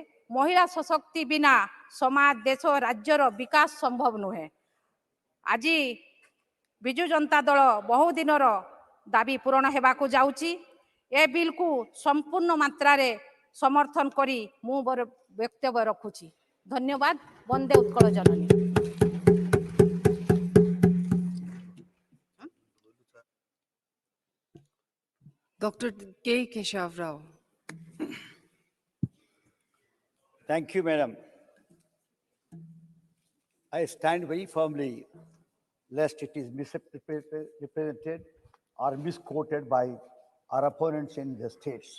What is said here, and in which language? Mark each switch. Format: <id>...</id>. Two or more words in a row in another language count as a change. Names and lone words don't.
<or>ମହିଳା ସଶକ୍ତି ବିନା ସମାଜ, ଦେଶ, ରାଜ୍ୟର ବିକାଶ ସମ୍ଭବ ନୁହେଁ। ଆଜି ବିଜୁ ଜନତା ଦଳ ବହୁଦିନର ଦାବି ପୂରଣ ହେବାକୁ ଯାଉଛି। ଏ ବିଲ୍କୁ ସମ୍ପୂର୍ଣ୍ଣ ମାତ୍ରାରେ ସମର୍ଥନ କରି ମୁଁ ମୋର ବକ୍ତବ୍ୟ ରଖୁଛି। ଧନ୍ୟବାଦ। ବନ୍ଦେ ଉତ୍କଳ ଜନନୀ।</or> <en>Dr. K. Keshav Rao. Thank you, Madam. I stand very firmly lest it is misrepresented or misquoted by our opponents in the states.</en>